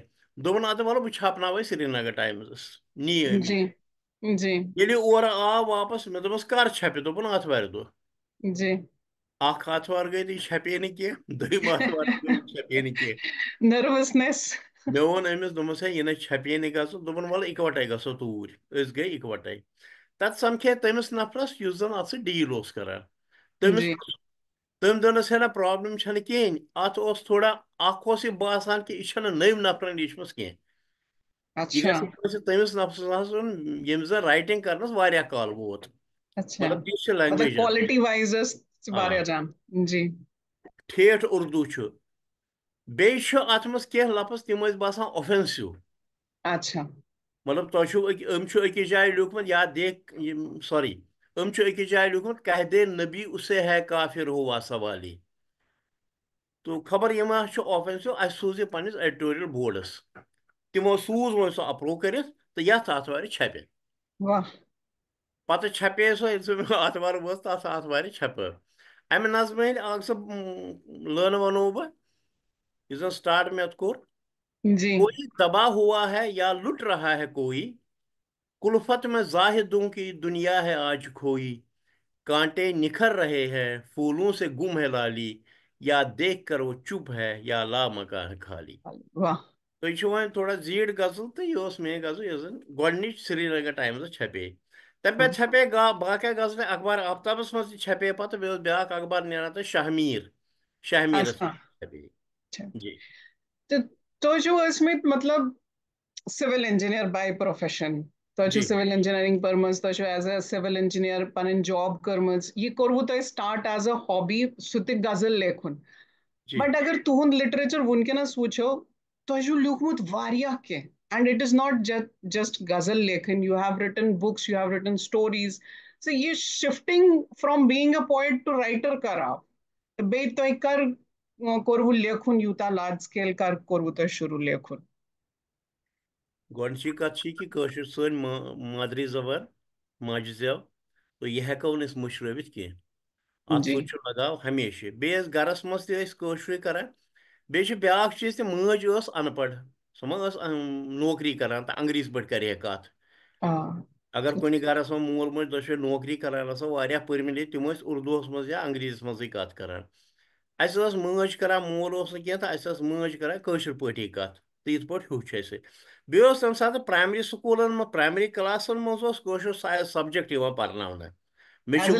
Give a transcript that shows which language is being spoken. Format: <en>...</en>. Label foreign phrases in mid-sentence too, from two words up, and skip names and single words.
<ks>دوٚپُن اَدٕ وَلہٕ بہٕ چھاپناوے سرینگر ٹایمزس نی أمۍ. جی. جی. ییٚلہِ اورٕ آو واپس مےٚ دوٚپمس کر چھپہِ دوٚپُن آتھوارِ دۄہ. جی. اکھ آتھوار گٔے تہٕ یہِ چھپے نہٕ کینٛہہ دوٚیِم آتھوار گٔے یہِ چھپے نہٕ کینٛہہ. نٔروَسنٮ۪س. مےٚ ووٚن أمِس دوٚپمس ہے یہِ نَے چھپے نہٕ گژھُن دوٚپُن وَلہٕ اِکوَٹے گژھو توٗرۍ. أسۍ گٔے اِکوَٹے. تتہِ سمکھے تٔمِس نفرس یُس زن اتھ سۭتۍ ڈیٖل اوس کران. تٔمِس جی. تٔمۍ دوٚپنس ہے نہ پرابلم چھنہٕ کِہینۍ اتھ اوس تھوڑا اکھ اوس یہِ باسان کہِ یہِ چھنہٕ نٔوۍ نفرن لیٖچھمٕژ کینٛہہ. یہِ اچھا. گژھِ کٲنٛسہِ تٔمِس نفرس آسُن ییٚمِس زن رایٹِنٛگ کرنس واریاہ کال ووت. اچھا. مطلب تِژھ چھِ مطلب لینگویج کوالٹی وائز ٲس آ واریاہ جان. جی. ٹھیٹھ اردوٗ چھُ بیٚیہِ چھُ اتھ منٛز کینٛہہ لفظ تِم ٲسۍ باسان اوفینسِو. اچھا. مطلب تۄہہِ چھُو أمۍ چھُ أکِس جایہِ لیوٗکھمُت یا دیکھ سوری أمۍ چھُ أکِس جایہِ لیوٗکھمُت</ks> <ur>کہہ دے نبی اُسے ہے کافر ہوا سوالی.</ur> <ks>تو خبر یہِ ما چھُ اوفینسِو اَسہِ سوٗز یہِ پننِس ایڈیٹوریل بورڈس تِمو سوٗز وۄنۍ سُہ اپروو کٔرِتھ تہٕ یتھ آتھوارِ چھپہِ. واہ. پتہٕ چھپے سۄ ییٚلہِ سُہ مےٚ آتھوار وٲژ تتھ آتھوارِ چھپٲو. امہِ نظمہِ ہٕنٛدۍ اکھ زٕ لٲنہٕ ونو بہٕ یُس زن سٹارٹ مےٚ اتھ کوٚر. جی.</ks> <ur>کوئی دبا ہوا ہے یا لٹ رہا ہے کوئی کلفت میں زاہدوں کی دنیا ہے آج کھوئی کانٹے نکھر رہے ہیں پھولوں سے گم ہے لالی یا دیکھ کر وہ چپ ہے یا لا مکان ہے خالی.</ur> <ks>واہ. تُہۍ چھِو وۄنۍ تھوڑا زیٖٹھ غزل تہٕ یہِ ٲس میٛٲنۍ غزل یۄس زن گۄڈنِچ سرینگر ٹایمزس چھپے تَمہِ پتہٕ چھپے باقٕے غزلہٕ اخبار آفتابس منٛز تہِ چھپے پتہٕ بیٚیہِ اوس بیٛاکھ اخبار نیران تہٕ شاہ میٖرس اچھا چھپے اچھا. جی تو تُہۍ چھِو ٲسمٕتۍ مطلب</ks> <en>civil engineer by profession</en> <ks>تۄہہِ چھُو جی</ks> <en>civil engineering</en> <ks>پٔرمٕژ تۄہہِ چھُو</ks> <en>as a civil engineer</en> <ks>پنٕنۍ جاب کٔرمٕژ یہِ کوٚروٕ تۄہہِ سٹارٹ</ks> <en>as a hobby</en> <ks>سُہ تہِ غزل لیکھُن جی بٹ اگر تُہُنٛد لِٹریچر وُنکیٚنس وٕچھو تۄہہِ چھُو لیوٗکھمُت واریاہ کینٛہہ</ks> <en>and it is not just ghazal</en> <ks>لیکھٕنۍ</ks> <en>you have written books you have written stories so</en> <ks>یہِ</ks> <en>shifting from being a poet to writer</en> <ks>کر آو تہٕ بیٚیہِ تۄہہِ کر کوٚروٕ لیکھُن یوٗتاہ</ks> <en>large scale</en> <ks>کر کوٚروٕ تۄہہِ شروٗع لیکھُن گۄڈنِچی کتھ چھِ کہِ کٲشُر سٲنۍ مادری زبان ماجہِ زٮ۪و تہٕ یہِ ہٮ۪کو نہٕ أسۍ مٔشرٲوِتھ کینٛہہ اتھ جی سۭتۍ چھُ لگاو ہمیشہِ بیٚیہِ ٲسۍ گرس منٛز تہِ ٲسۍ کٲشرُے کران بیٚیہِ چھُ بیٛاکھ چیٖز تہِ مٲج ٲس ان پڑھ سۄ ما ٲس نوکری کران تہٕ انگریٖزۍ پٲٹھۍ کرِ ہے کتھ آ اگر کُنہِ گرس منٛز مول موج دۄشوے نوکری کران آسو واریاہ پٔرمٕتۍ تِم ٲسۍ اردوٗہس منٛز یا انگریٖزیس منٛزٕے کتھ کران اَسہِ ٲس مٲج کران مول اوس نہٕ کینٛہہ تہٕ اَسہِ ٲس مٲج کران کٲشِر پٲٹھی کتھ تہٕ یِتھ پٲٹھۍ ہیوٚچھ اَسہِ بیٚیہِ اوس تمہِ ساتہٕ پرایمری سکوٗلن منٛز پرایمری کلاسن منٛز اوس کٲشُر سبجکٹ یِوان پرناونہٕ مےٚ چھُ</ks>